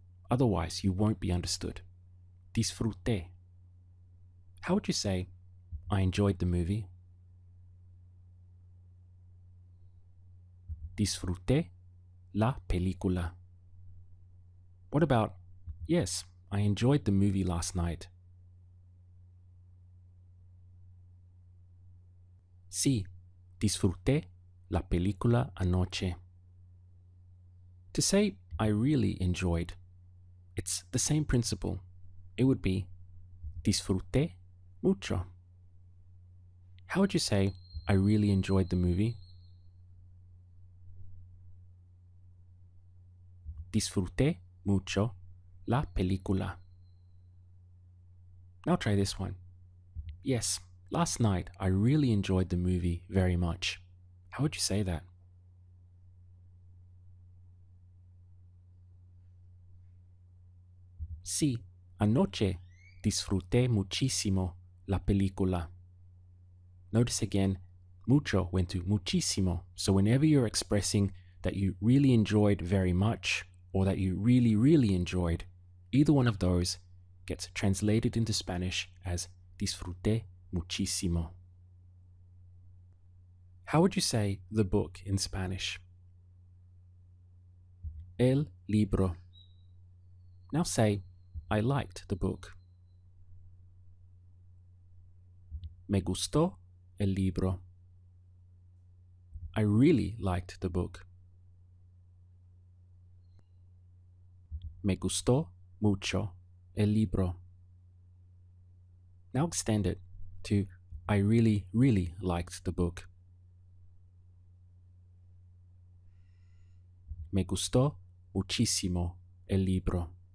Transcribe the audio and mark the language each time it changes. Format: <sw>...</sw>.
<en>Otherwise, you won't be understood. Disfruté. How would you say, I enjoyed the movie?</en> <es>Disfruté la película.</es> <en>What about, yes, I enjoyed the movie last night?</en> <es>Sí, disfruté la película anoche.</es> <en>To say I really enjoyed, it's the same principle. It would be</en> <es>disfruté mucho.</es> <en>How would you say I really enjoyed the movie?</en> <es>Disfruté mucho la película.</es> <en>Now try this one. Yes, last night I really enjoyed the movie very much. How would you say that?</en> <es>Sí, anoche disfruté muchísimo la película.</es> <en>Notice again, mucho went to muchísimo. So whenever you're expressing that you really enjoyed very much, or that you really, really enjoyed, either one of those gets translated into Spanish as</en> <es>disfruté muchísimo.</es> <en>How would you say the book in Spanish? El libro. Now say, I liked the book.</en> <es>Me gustó el libro.</es> <en>I really liked the book.</en> <es>Me gustó mucho el libro.</es> <en>Now extend it to I really, really liked the book.</en> <es>Me gustó muchísimo el libro.</es>